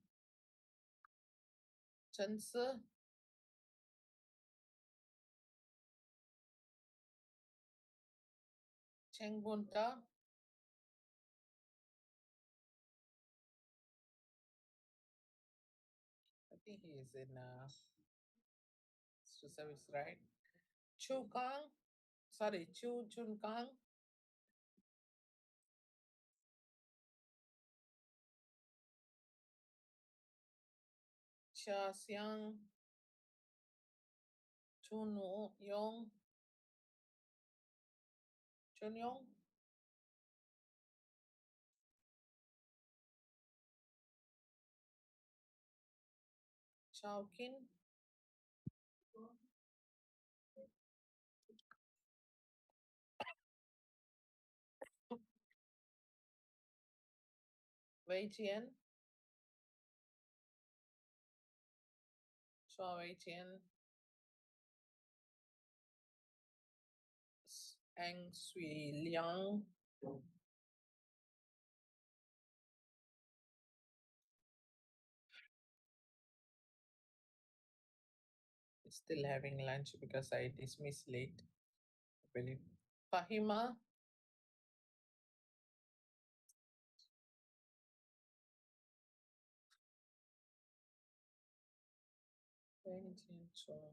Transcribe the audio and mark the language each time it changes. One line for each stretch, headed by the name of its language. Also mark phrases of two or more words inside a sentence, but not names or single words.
English: Chansa. Chengbunta. I think he is in service, right? Chu Kang. Sorry, Chu Chun Kang. Chia Xiang. Chun Yong. Chun Yong. Chao Kin. Wei Jian. Chua Wei Jian. Ang Sui Liang. Still having lunch because I dismissed late. I believe. Fahima. Wei Jian Chua.